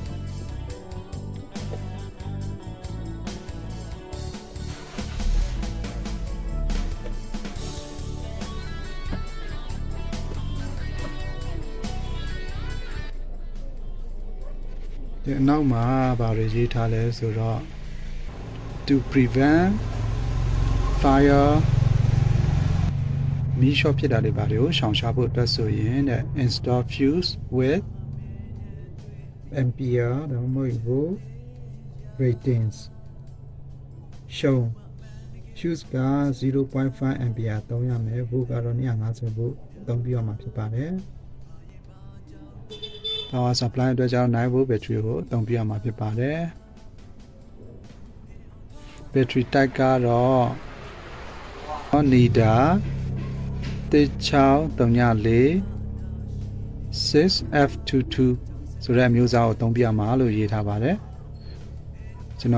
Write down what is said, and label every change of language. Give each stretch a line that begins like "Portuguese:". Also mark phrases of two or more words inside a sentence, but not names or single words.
Burmese: ဒီအနောက်မှာဘာတွေရေးထားလဲဆိုတော့
English: to prevent fire
Burmese: မီးရှော့ဖြစ်တာတွေဘာတွေကိုရှောင်ရှားဖို့အတွက်ဆိုရင်တဲ့
English: install fuse with
Burmese: ampere တော့မဟုတ်ဘူး
English: ratings show fuse
Burmese: က 0.5 ampere သုံးရမယ် volt ကတော့250 volt သုံးပြရမှာဖြစ်ပါတယ်
English: power supply
Burmese: အတွက်ကျတော့
English: 9 volt battery
Burmese: ကိုသုံးပြရမှာဖြစ်ပါတယ်
English: battery type
Burmese: ကတော့ NIDA 634 ဆိုတဲ့အမျိုးအစားကိုသုံးပြမှာလို့ရေးထားပါတယ်ကျွန်